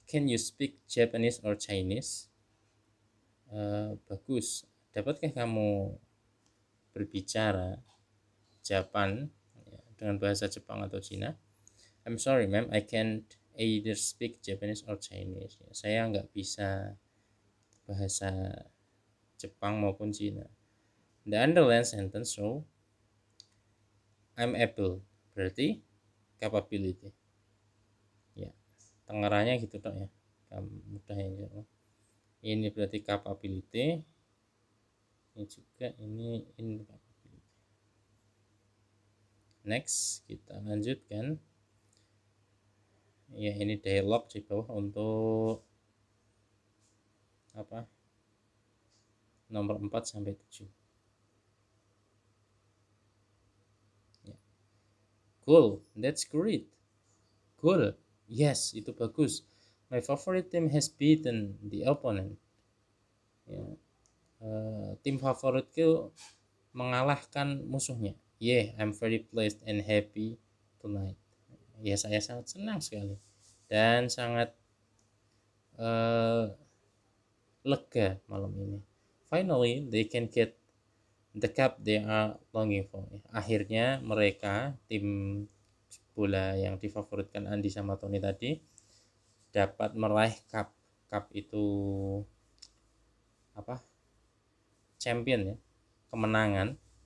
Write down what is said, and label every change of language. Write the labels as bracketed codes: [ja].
[en] Can you speak Japanese or Chinese? [id] Bagus. Dapatkah kamu berbicara Japan ya, dengan bahasa Jepang atau Cina? [en] I'm sorry, ma'am. I can't either speak Japanese or Chinese. [id] Ya, saya nggak bisa bahasa Jepang maupun Cina. [en] The underlined sentence show I'm able. [id] Berarti capability. Ya, tengarannya gitu dok ya. Mudah ya. Ini berarti capability. Ini juga ini incapability. Next, kita lanjutkan. Ya, ini dialog di bawah untuk apa? Nomor 4 sampai 7. [en] Ya. Cool, that's great. Cool. [id] Yes, itu bagus. [en] My favorite team has beaten the opponent. [id] Ya. Tim favoritku mengalahkan musuhnya. [en] Yeah, I'm very pleased and happy tonight. [id] Ya, saya sangat senang sekali dan sangat lega malam ini. [en] Finally, they can get the cup they are longing for. [id] Akhirnya mereka, tim bola yang difavoritkan Andi sama Tony tadi, dapat meraih cup. Cup itu apa? Champion ya, kemenangan.